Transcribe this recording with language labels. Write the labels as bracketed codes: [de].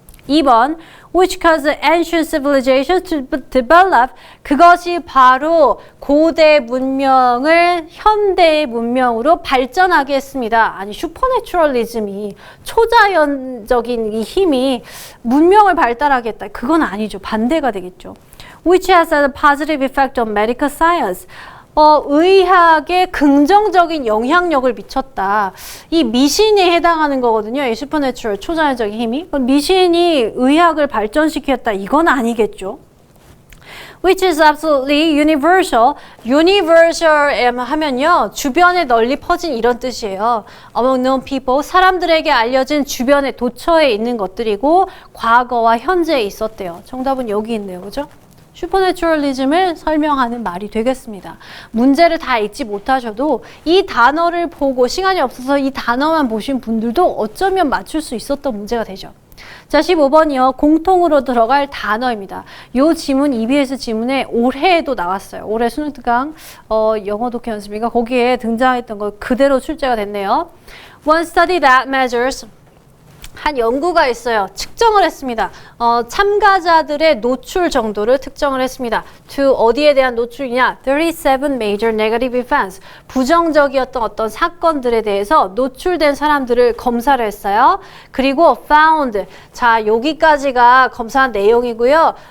[ko] 2번 [en] Which caused ancient civilizations to develop, [ko] 그것이 바로 고대 문명을 현대 문명으로 발전하게 했습니다. 아니 슈퍼내추럴리즘이 초자연적인 이 힘이 문명을 발달하게 했다. 그건 아니죠. 반대가 되겠죠. [en] Which has a positive effect on medical science. [ko] 의학에 긍정적인 영향력을 미쳤다. 이 미신에 해당하는 거거든요. 이 슈퍼내추럴, 초자연적인 힘이. 미신이 의학을 발전시켰다. 이건 아니겠죠. [en] Which is absolutely universal. [ko] universal 하면요. 주변에 널리 퍼진 이런 뜻이에요. [en] Among known people. [ko] 사람들에게 알려진 주변에 도처에 있는 것들이고 과거와 현재에 있었대요. 정답은 여기 있네요. 그죠? 슈퍼내추럴리즘을 설명하는 말이 되겠습니다. 문제를 다 읽지 못하셔도 이 단어를 보고 시간이 없어서 이 단어만 보신 분들도 어쩌면 맞출 수 있었던 문제가 되죠. 자, 15번이요. 공통으로 들어갈 단어입니다. 이 지문 EBS 지문에 올해에도 나왔어요. 올해 수능 특강 영어 독해 연습이니까 거기에 등장했던 거 그대로 출제가 됐네요. [en] One study that measures, [ko] 한 연구가 있어요. 측정을 했습니다. 참가자들의 노출 정도를 특정을 했습니다. to 어디에 대한 노출이냐? [en] 37 major negative events. [ko] 부정적이었던 어떤 사건들에 대해서 노출된 사람들을 검사를 했어요. 그리고 found. 자, 여기까지가 검사한 내용이고요.